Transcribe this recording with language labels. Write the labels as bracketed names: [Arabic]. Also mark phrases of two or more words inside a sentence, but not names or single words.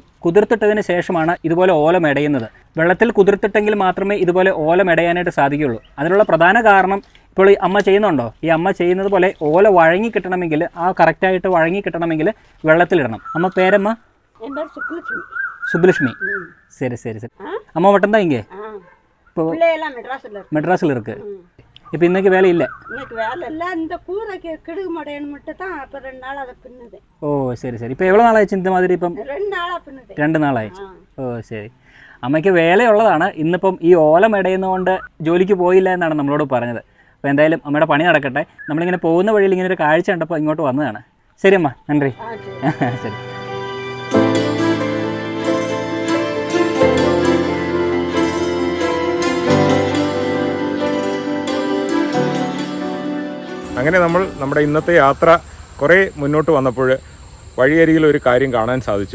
[Malayalam] കുതിർത്തിട്ടതിന് ശേഷമാണ് ഇതുപോലെ ഓല മെടയുന്നത്. വെള്ളത്തിൽ കുതിർത്തിട്ടെങ്കിൽ മാത്രമേ ഇതുപോലെ ഓല മെടയാനായിട്ട് സാധിക്കുകയുള്ളൂ. അതിനുള്ള പ്രധാന കാരണം ഇപ്പോൾ ഈ അമ്മ ചെയ്യുന്നുണ്ടോ, ഈ അമ്മ ചെയ്യുന്നത് പോലെ ഓല വഴങ്ങി കിട്ടണമെങ്കിൽ, ആ കറക്റ്റായിട്ട് വഴങ്ങി കിട്ടണമെങ്കിൽ വെള്ളത്തിലിടണം. അമ്മ പേരമ്മ? സുബ്ലക്ഷ്മി. ശരി ശരി ശരി. അമ്മ വട്ടം [Tamil] ഇங்கே இப்போ மெட்ராஸில் இருக்கு. இப்போ இன்னைக்கு வேலை இல்லை? இன்னைக்கு வேலை இல்லை. இந்த கூரைக்கு கிடுகு மடையன்னு மட்டும் தான் அப்போ 2 நாள் அதை பின்னுது. ஓ சரி சரி. இப்போ எவ்வளோ നാളായി இந்த மாதிரி? [Malayalam] ഇപ്പം 2 നാളാ പിന്നത്. 2 നാളായി. ഓ ശരി. അമ്മയ്ക്ക് വേലയുള്ളതാണ്. ഇന്നിപ്പം ഈ ഓല മെടയുന്നതുകൊണ്ട് ജോലിക്ക് പോയില്ല എന്നാണ് നമ്മളോട് പറഞ്ഞത്. അപ്പോൾ എന്തായാലും അമ്മയുടെ പണി നടക്കട്ടെ. നമ്മളിങ്ങനെ പോകുന്ന വഴിയിൽ ഇങ്ങനെ ഒരു കാഴ്ച കണ്ടപ്പോൾ ഇങ്ങോട്ട് വന്നതാണ്. ശരി അമ്മ, നന്ദി. ശരി. അങ്ങനെ നമ്മുടെ ഇന്നത്തെ യാത്ര കുറേ മുന്നോട്ട് വന്നപ്പോൾ വഴിയരികിൽ ഒരു കാര്യം കാണാൻ സാധിച്ചു.